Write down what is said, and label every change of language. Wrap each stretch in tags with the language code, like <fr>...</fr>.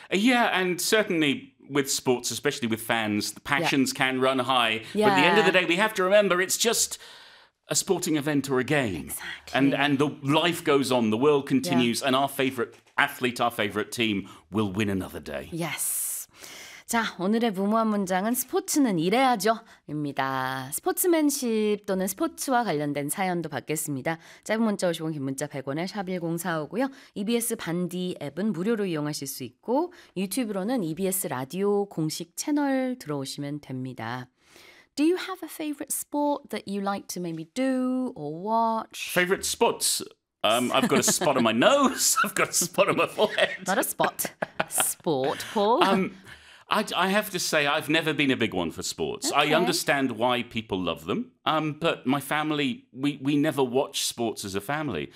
<en>Yeah, and certainly with sports, especially with fans, the passions can run high. Yeah. But at the end of the day, we have to remember it's just a sporting event or a game. Exactly. And the life goes on, the world continues, and our favourite athlete, our favourite team will win another day. Yes.</en> <ko>자, 오늘의 무모한 문장은 스포츠는 이래야죠 입니다. 스포츠맨십 또는 스포츠와 관련된 사연도 받겠습니다. 짧은 문자 50원, 긴 문자 100원에 샵 1045고요. EBS 반디 앱은 무료로 이용하실 수 있고 유튜브로는 EBS 라디오 공식 채널 들어오시면 됩니다.</ko> <en>Do you have a favorite sport that you like to maybe do or watch? Favorite sports? I've got a spot on my nose. I've got a spot on my forehead. Not a spot. Sport, Paul. I have to say, I've never been a big one for sports. Okay. I understand why people love them, but my family, we never watch sports as a family.</en>